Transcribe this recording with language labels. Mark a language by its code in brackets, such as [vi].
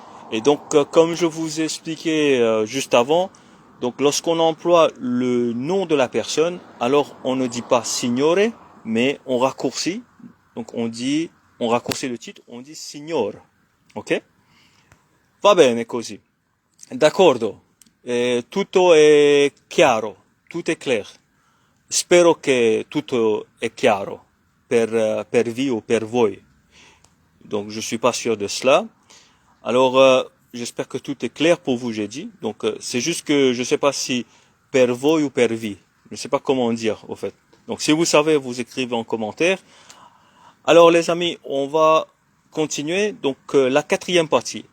[fr] Et donc, comme je vous ai expliqué juste avant, donc lorsqu'on emploie le nom de la personne, alors on ne dit pas signore, mais on raccourcit. Donc on raccourcit le titre, on dit signor. [it] Ok? Va bene così. D'accordo. Tutto è chiaro, [fr] tutto è clair. [it] Spero che tutto è chiaro per vi ou per voi. [fr] Donc je suis pas sûr de cela. Alors j'espère que tout est clair pour vous, j'ai dit. Donc c'est juste que je sais pas si per voi ou per vi. Je sais pas comment dire au fait. Donc si vous savez, vous écrivez en commentaire. Alors les amis, on va continuer. Donc la quatrième partie.